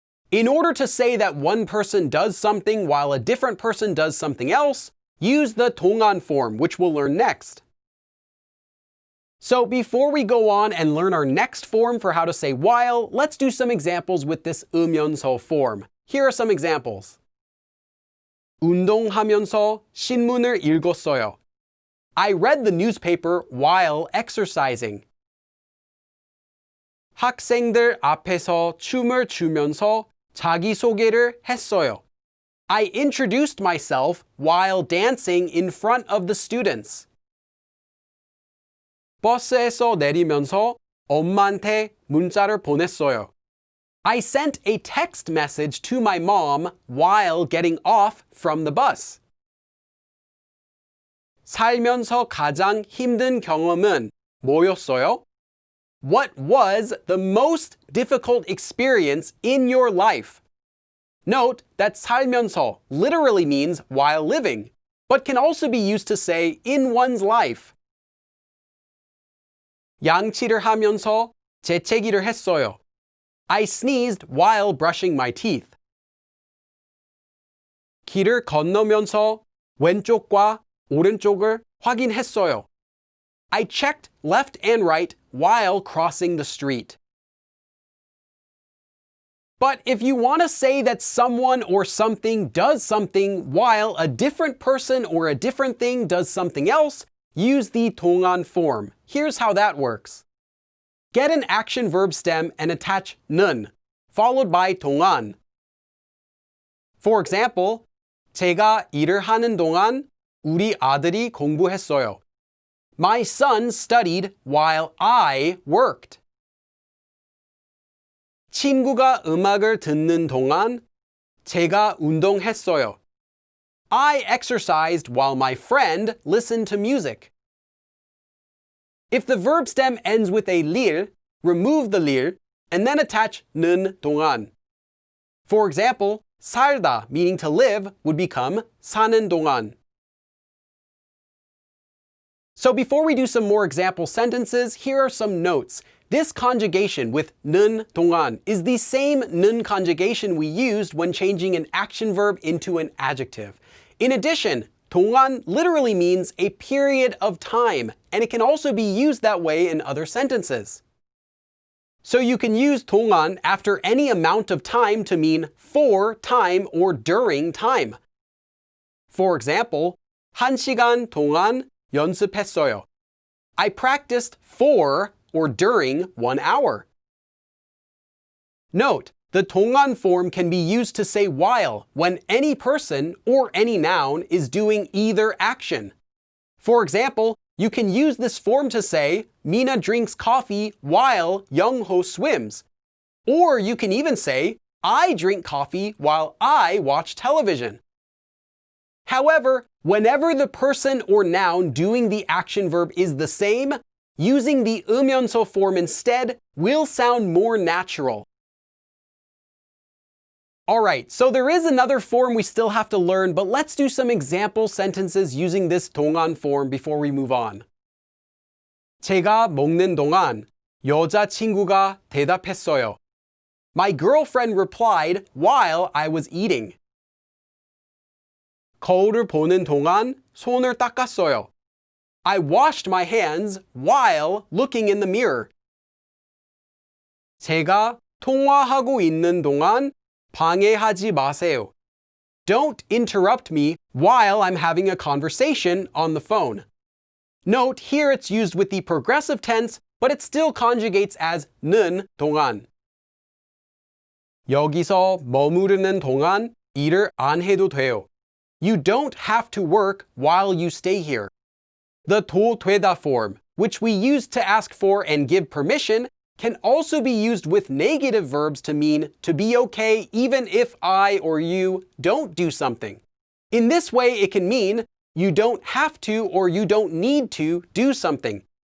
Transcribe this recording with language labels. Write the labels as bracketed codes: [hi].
[en] In order to say that one person does something while a different person does something else, use the 동안 form, which we'll learn next. So before we go on and learn our next form for how to say while, let's do some examples with this 으면서 form. Here are some examples. [ko] 운동하면서 신문을 읽었어요. [en] I read the newspaper while exercising. [ko] 학생들 앞에서 춤을 추면서 자기소개를 했어요. [en] I introduced myself while dancing in front of the students. [ko] 버스에서 내리면서 엄마한테 문자를 보냈어요. [en] I sent a text message to my mom while getting off from the bus. [ko] 살면서 가장 힘든 경험은 뭐였어요? [en] What was the most difficult experience in your life? Note that 살면서 literally means while living, but can also be used to say in one's life. [ko] 양치를 하면서 재채기를 했어요. [en] I sneezed while brushing my teeth. [ko] 길을 건너면서 왼쪽과 오른쪽을 확인했어요. [en] I checked left and right while crossing the street. But if you want to say that someone or something does something while a different person or a different thing does something else, use the 동안 form. Here's how that works. Get an action verb stem and attach 는, followed by 동안. For example, [ko] 제가 일을 하는 동안 우리 아들이 공부했어요. [en] My son studied while I worked. [ko] 친구가 음악을 듣는 동안 제가 운동했어요. [en] I exercised while my friend listened to music. If the verb stem ends with a 릴, remove the 릴 and then attach 는 동안. For example, 살다, meaning to live, would become 사는 동안. So before we do some more example sentences, here are some notes. This conjugation with 는 동안 is the same 는 conjugation we used when changing an action verb into an adjective. In addition, 동안 literally means a period of time, and it can also be used that way in other sentences. So you can use 동안 after any amount of time to mean for time or during time. For example, [ko] 1시간 동안 연습했어요. [en] I practiced for or during 1 hour. Note, the 동안 form can be used to say while when any person or any noun is doing either action. For example, you can use this form to say, Mina drinks coffee while Young-ho swims. Or you can even say, I drink coffee while I watch television. However, whenever the person or noun doing the action verb is the same, using the 으면서 form instead will sound more natural. Alright, so there is another form we still have to learn, but let's do some example sentences using this 동안 form before we move on. [ko] 제가 먹는 동안 여자친구가 대답했어요. [en] My girlfriend replied while I was eating. [ko] 거울을 보는 동안 손을 닦았어요. [en] I washed my hands while looking in the mirror. [ko] 제가 통화하고 있는 동안 방해하지 마세요. [en] Don't interrupt me while I'm having a conversation on the phone. Note, here it's used with the progressive tense, but it still conjugates as 는 동안. [ko] 여기서 머무르는 동안 일을 안 해도 돼요. [en] You don't have to work while you stay here. The 도 되다 form, which we use to ask for and give permission, can also be used with negative verbs to mean to be okay even if I or you don't do something. In this way, it can mean you don't have to or you don't need to do something.